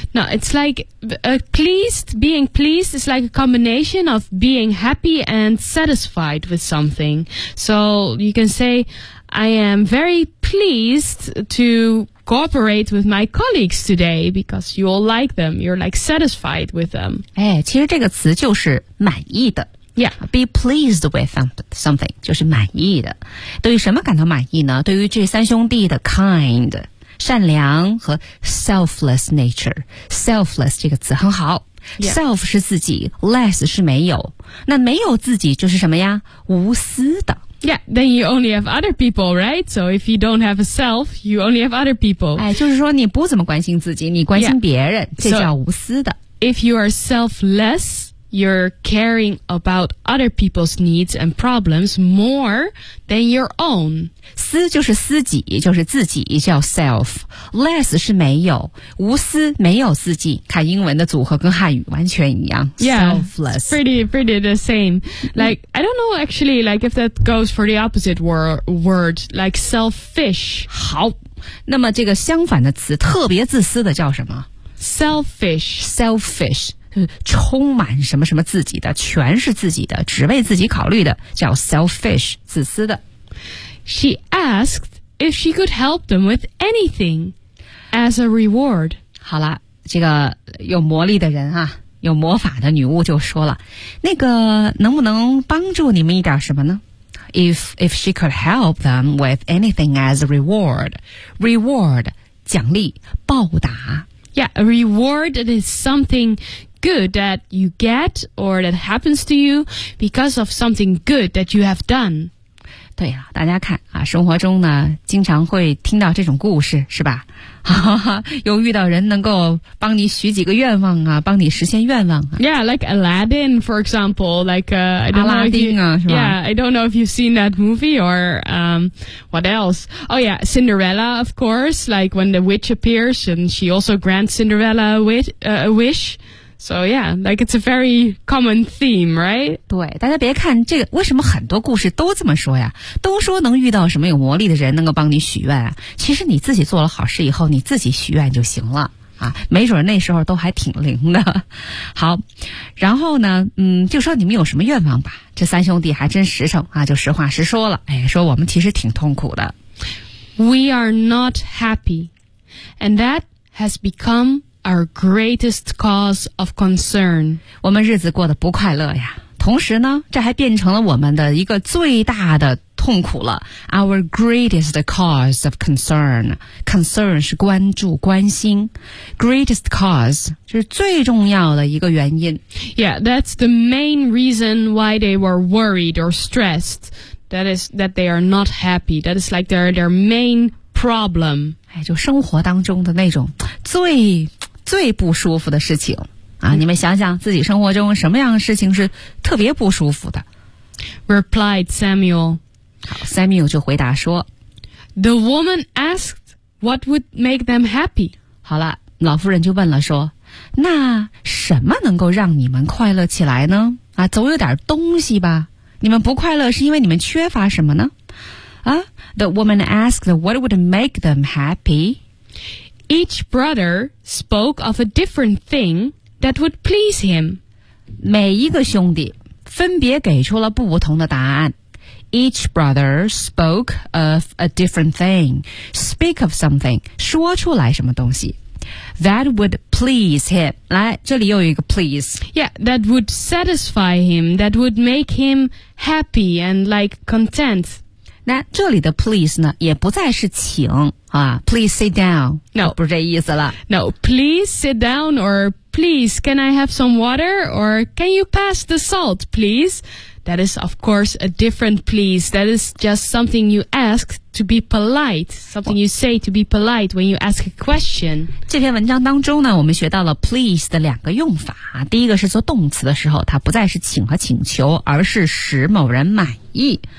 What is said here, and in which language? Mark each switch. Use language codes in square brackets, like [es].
[en] No, it's like pleased, being pleased is like a combination of being happy and satisfied with something. So you can say, I am very pleased to... cooperate with my colleagues today because you all like them. You're like satisfied with them. [zh] 哎，其实这个词就是满意的。 [en] Yeah. Be pleased with something, [zh] 就是满意的。对于什么感到满意呢？对于这三兄弟的 kind, 善良和 selfless nature. Selfless 这个词很好。 [en] Yeah. [zh] Self 是自己 ,less 是没有。那没有自己就是什么呀？无私的。 [en] Yeah, then you only have other people, right? So if you don't have a self, you only have other people. [zh] 哎，就是说你不怎么关心自己，你关心别人，这叫无私的。 [en] So if you are selfless, you're caring about other people's needs and problems more than your own. [zh] 私就是私己，就是自己，叫 self. Less 是没有，无私没有自己。看英文的组合跟汉语完全一样。 [en] Yeah, selfless. Pretty the same. Like, I don't know actually, like, if that goes for the opposite word, like selfish. [zh] 好，那么这个相反的词，特别自私的叫什么？ [en] Selfish. [zh] Selfish. 充满什么什么自己的，全是自己的，只为自己考虑的，叫 selfish, 自私的。 [en] She asked if she could help them with anything as a reward. [zh] 好了，这个有魔力的人啊，有魔法的女巫就说了，那个能不能帮助你们一点什么呢？ [en] If she could help them with anything as a reward. [zh] Reward, 奖励，报答。 [en] Yeah, a reward is something good that you get or that happens to you because of something good that you have done. [zh] 对啊，大家看啊，生活中呢经常会听到这种故事是吧，又遇到人能够帮你许几个愿望啊，帮你实现愿望啊。 [en] Yeah, like Aladdin, for example, like, I don't know if you've seen that movie or, what else? Oh yeah, Cinderella, of course, like when the witch appears and she also grants Cinderella a wish. So yeah, like it's a very common theme, right? [zh] 对，大家别看这个，为什么很多故事都这么说呀？都说能遇到什么有魔力的人能够帮你许愿啊？其实你自己做了好事以后，你自己许愿就行了啊，没准那时候都还挺灵的。好，然后呢，就说你们有什么愿望吧。这三兄弟还真实诚啊，就实话实说了，哎，说我们其实挺痛苦的。 [en] We are not happy, and that has become. Our greatest cause of concern. [zh] 我们日子过得不快乐呀，同时呢，这还变成了我们的一个最大的痛苦了。 [en] Our greatest cause of concern. Concern [zh] 是关注、关心。 [en] Greatest cause [zh] 就是最重要的一个原因。 [en] Yeah, that's the main reason why they were worried or stressed. That is that they are not happy. That is like their main problem. [zh] 哎，就生活当中的那种最不舒服的事情啊！你们想想自己生活中什么样的事情是特别不舒服的 [en] ？Replied Samuel. [zh] 好 ，Samuel 就回答说 [en] ：“The woman asked what would make them happy。” [zh] 好了，老夫人就问了说：“那什么能够让你们快乐起来呢？啊，总有点东西吧？你们不快乐是因为你们缺乏什么呢？” [en] 啊 ，The woman asked what would make them happy. Each brother spoke of a different thing that would please him. [zh] 每一个兄弟分别给出了不同的答案。 [en] Each brother spoke of a different thing. Speak of something, [zh] 说出来什么东西。 [en] That would please him. [zh] 来，这里又有一个 please. [en] Yeah, that would satisfy him, that would make him happy and like content. [zh] 那这里的 please 呢也不再是请啊 [en] please sit down, no, [zh] 不是这意思了。 [en] No, please sit down or please can I have some water or can you pass the salt, please? That is of course a different please. That is just something you ask to be polite, something you say to be polite when you ask a question. [zh] 这篇文章当中呢我们学到了 please 的两个用法。第一个是做动词的时候它不再是请和请求而是使某人满意。